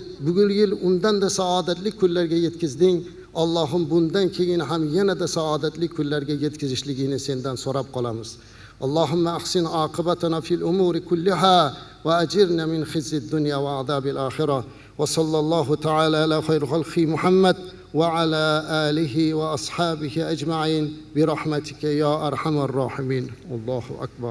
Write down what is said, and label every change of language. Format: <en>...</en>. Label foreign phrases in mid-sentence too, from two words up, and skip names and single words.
<uz>Bugun yil undan-da saodatli kunlarga yetkizding. Allohim, bundan keyin ham yanada saodatli kunlarga yetkazishligini sendan so'rab qolamiz.</uz> <ar>اللهم أحسن عاقبتنا في الأمور كلها وأجرنا من خزي الدنيا وعذاب الآخرة. وصلى الله تعالى على خير خلق محمد وعلى آله وأصحابه أجمعين برحمتك يا أرحم الراحمين. الله أكبر.</ar>